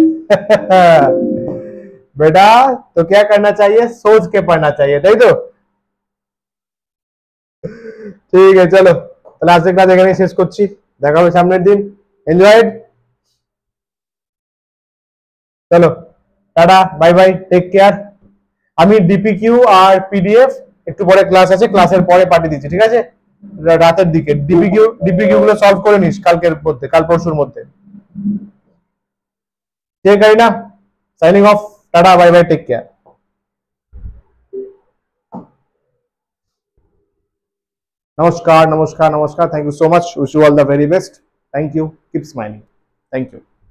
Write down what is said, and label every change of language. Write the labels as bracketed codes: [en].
[hi] बेटा तो क्या करना चाहिए, सोच के पढ़ना चाहिए, [bn] তাই তো? ঠিক আছে চলো, তাহলে আজকে ক্লাস এখানে শেষ করছি, দেখা হবে সামনের দিন। [en] Enjoyed, চলো tata, bye bye, take care. [bn] আমি ডিপিকিউ আর পিডিএফ একটু পরে ক্লাস আছে, ক্লাসের পরে পাঠিয়ে দিচ্ছি, ঠিক আছে? রাতের দিকে ডিপিকিউ গুলো সলভ করে নিস কালকের মধ্যে, কাল পরশুর মধ্যে। ঠিক আছে না, [en] Signing off, tata bye bye, take care. Namaskar, namaskar, namaskar. Thank you so much. Wish you all the very best. Thank you. Keep smiling. Thank you.